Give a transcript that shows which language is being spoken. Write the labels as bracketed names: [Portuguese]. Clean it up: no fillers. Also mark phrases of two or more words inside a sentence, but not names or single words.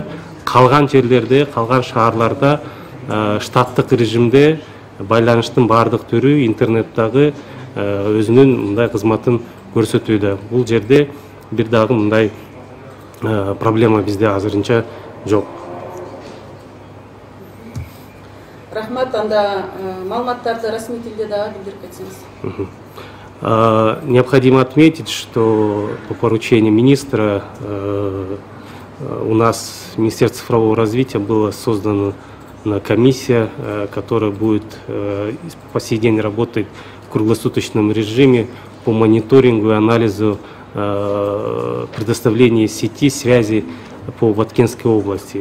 [Kyrgyz] Калган жерлерде, калган шаарларда штаттык режимде байланыштын баардык түрү интернеттагы өзүнүн мындай кызматын көрсөтүүдө. Бул жерде бир дагы мындай проблема бизде азырынча жок. Рахмат, анда маалыматтарды расмий тилде дагы билдирип кетсеңиз. [Russian] Необходимо отметить, что по поручению министра у нас в Министерстве цифрового развития была создана комиссия, которая будет по сей день работать в круглосуточном режиме по мониторингу и анализу предоставления сети связи по Баткенской области.